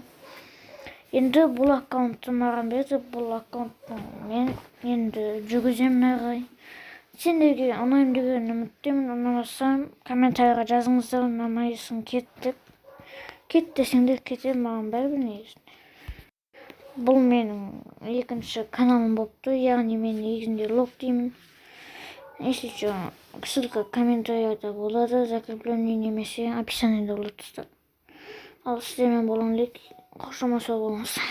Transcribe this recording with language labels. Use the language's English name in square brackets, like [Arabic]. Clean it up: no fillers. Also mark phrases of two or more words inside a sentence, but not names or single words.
[Kazakh] Енді бұл аккаунтты маған берді, бұл аккаунтты мен енді жүргіземін әрі қарай. Сендерге ұнаймын деген үміттемін. Ұнамасам комментарийға жазыңыздар, ұнамайсың кет деп. Кет десеңдер кетемін, маған бәрібір негізінде. Бұл менің екінші каналым болыпты, яғни мен негізінде лог деймін. [Russian] Если что, ссылка [Kazakh] комментарийда болады, закрепление немесе описаниеда болады. Ал сіздермен болған лек, қош аман сау болыңыз.